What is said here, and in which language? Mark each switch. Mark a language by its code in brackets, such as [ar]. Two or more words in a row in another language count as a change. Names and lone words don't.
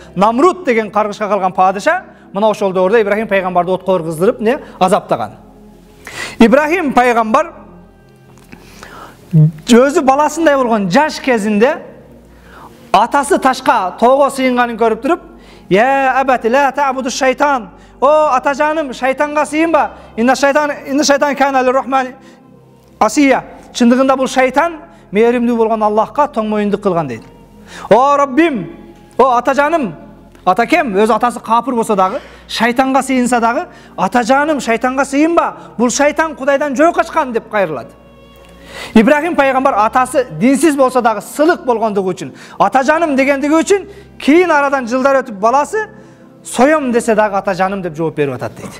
[ky] Намрут деген каргышка калган падыша мына ошол доордо Ибрахим пайгамбарды отко кыргыздырып, азаптаган. Ибрахим пайгамбар өзү баласындай болгон жаш кезинде атасы ташка, тоого сыйынганын көрүп туруп: [ar] "يا أبت لا تعبد الشيطان." [ky] О атажаным, шайтанга сыйынба. [ar] إن الشيطان كان للرحمن عصيا. [ky] Чындыгында бул шайтан мээримдүү болгон Аллахка тоң моюндук кылган дейт. О Раббим, о атажаным, атакем, өзү атасы капыр болсо дагы, шайтанга сыйынса дагы, атажаным, шайтанга сыйынба. Бул шайтан Кудайдан жөө качкан деп кайрылат. Ибрахим пайгамбар атасы динсиз болсо дагы сылык болгондугу үчүн, атажаным дегендиги үчүн, кийин арадан жылдар өтүп баласы соем десе дагы атажаным деп жооп берип атат дейт.